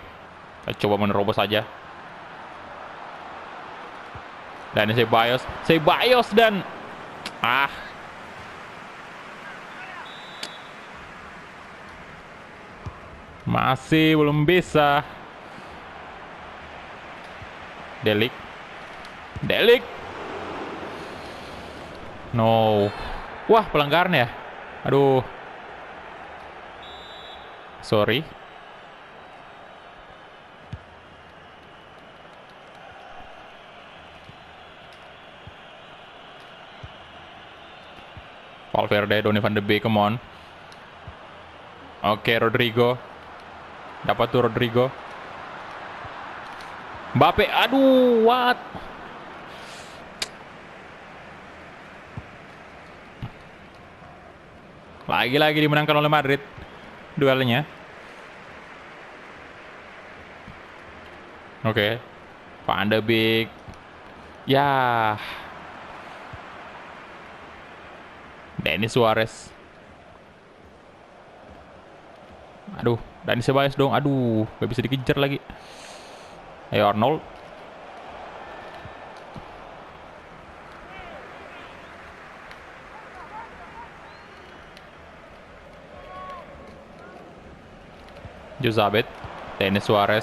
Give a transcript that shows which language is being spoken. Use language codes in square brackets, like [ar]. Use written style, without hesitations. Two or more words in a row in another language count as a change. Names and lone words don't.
[id] Kita coba menerobos saja. Dan Ceballos dan masih belum bisa. Delik. No. Wah, pelanggaran ya. Aduh. Sorry. Valverde, Donny van de Beek, [en] come on. [id] Oke, Rodrigo. Dapat tuh Rodrigo. Mbappe, aduh, what? Lagi-lagi dimenangkan oleh Madrid duelnya. Oke. Van de Beek. Ya. Denis Suarez. Aduh, Dani Ceballos dong. Aduh, gak bisa dikejar lagi. Ayo Arnold. Jozabet, Denis Suarez.